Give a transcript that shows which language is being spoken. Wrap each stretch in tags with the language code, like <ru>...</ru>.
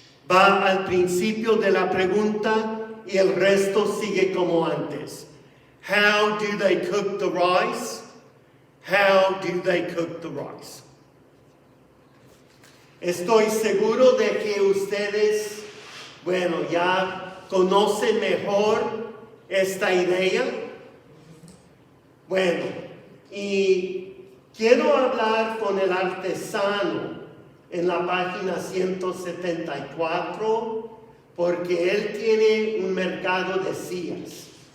<es>Va al principio de la pregunta y el resto sigue como antes.</es> <en>How do they cook the rice? How do they cook the rice?</en> <es>Estoy seguro de que ustedes, bueno, ya conocen mejor esta idea. Bueno, y quiero hablar con el artesano en la página 174 porque él tiene un mercado de sillas.</es>